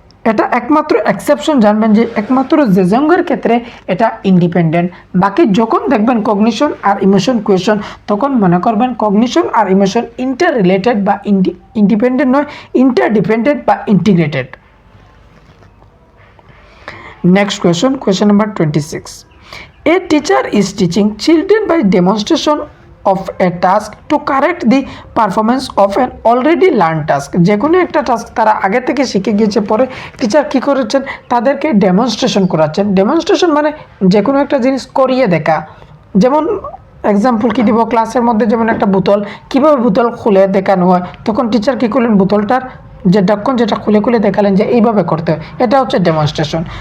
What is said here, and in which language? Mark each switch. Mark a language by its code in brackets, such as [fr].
[bn] এটা একমাত্র এক্সেপশন জানবেন যে একমাত্র জেজংয়ের ক্ষেত্রে এটা ইন্ডিপেন্ডেন্ট। বাকি যখন দেখবেন কগনিশন আর ইমোশন কোয়েশন, তখন মনে করবেন কগনিশন আর ইমোশন ইন্টার রিলেটেড বা ইন্ডিপেন্ডেন্ট নয়, ইন্টারডিপেন্ডেন্ট বা integrated. Next question number 26। [en] A teacher is teaching children by demonstration of a task to correct the performance of an already learned task। [bn] যে কোনো একটা task তারা আগে থেকে শিখে গিয়েছে, পরে টিচার কী করেছেন, তাদেরকে ডেমনস্ট্রেশন করাচ্ছেন। ডেমনস্ট্রেশন মানে যে কোনো একটা জিনিস করিয়ে দেখা। যেমন এক্সাম্পল কি দিব, ক্লাসের মধ্যে যেমন একটা বোতল, কীভাবে বোতল খুলে দেখানো হয়, তখন টিচার কী করলেন, বোতলটার যে ঢাকন যেটা খুলে খুলে দেখালেন যে এইভাবে করতে হয়, এটা হচ্ছে ডেমনস্ট্রেশন।